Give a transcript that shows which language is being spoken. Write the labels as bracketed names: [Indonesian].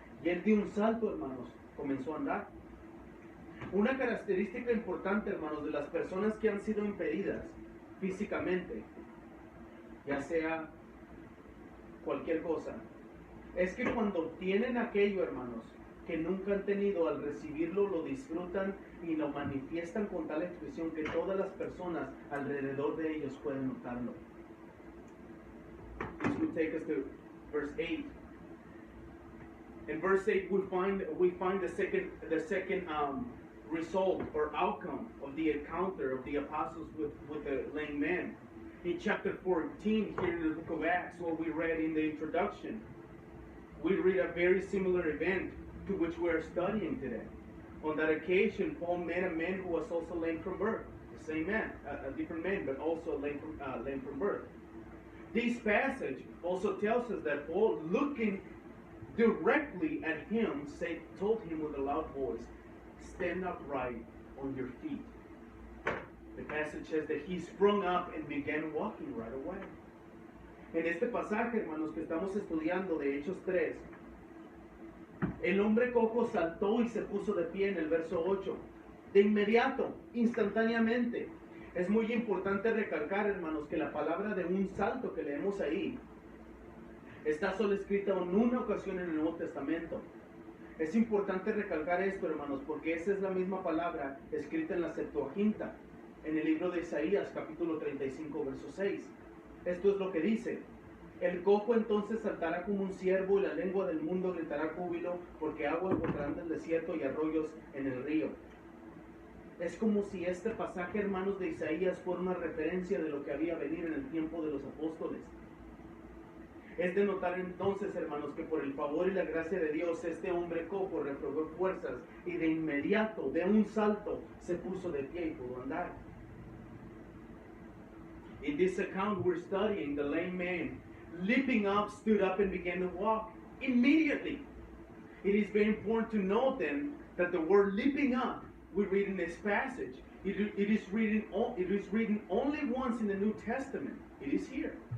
[Spanish] Y él dio un salto, hermanos, comenzó a andar. Una característica importante, hermanos, de las personas que han sido impedidas físicamente, ya sea cualquier cosa, es que cuando tienen aquello, hermanos, que nunca han tenido, al recibirlo lo disfrutan y lo manifiestan con tal expresión que todas las personas alrededor de ellos pueden notarlo. [English] This will take us to verse 8. In verse 8 we find the second result or outcome of the encounter of the apostles with the lame man. In chapter 14 here in the book of Acts, what we read in the introduction, we read a very similar event to which we are studying today. On that occasion, Paul met a man who was also lame from birth. The same man, a different man, but also lame from birth. This passage also tells us that Paul, looking directly at him, told him with a loud voice, "Stand upright on your feet." The passage says that he sprung up and began walking right away. [Spanish] En este pasaje, hermanos, que estamos estudiando de Hechos 3, el hombre cojo saltó y se puso de pie en el verso 8. De inmediato, instantáneamente. Es muy importante recalcar, hermanos, que la palabra de un salto que leemos ahí está solo escrita en una ocasión en el Nuevo Testamento. Es importante recalcar esto, hermanos, porque esa es la misma palabra escrita en la Septuaginta, en el libro de Isaías, capítulo 35, verso 6. Esto es lo que dice: "El cojo entonces saltará como un ciervo, y la lengua del mundo gritará júbilo, porque agua encontrarán del desierto y arroyos en el río". Es como si este pasaje, hermanos, de Isaías fuera una referencia de lo que había venido en el tiempo de los apóstoles. Es de notar entonces, hermanos, que por el favor y la gracia de Dios, este hombre cojo recobró fuerzas y de inmediato, de un salto, se puso de pie y pudo andar. [English] In this account we're studying, the lame man, leaping up, stood up and began to walk immediately. It is very important to note then that the word leaping up we read in this passage, it is written only once in the New Testament. It is here.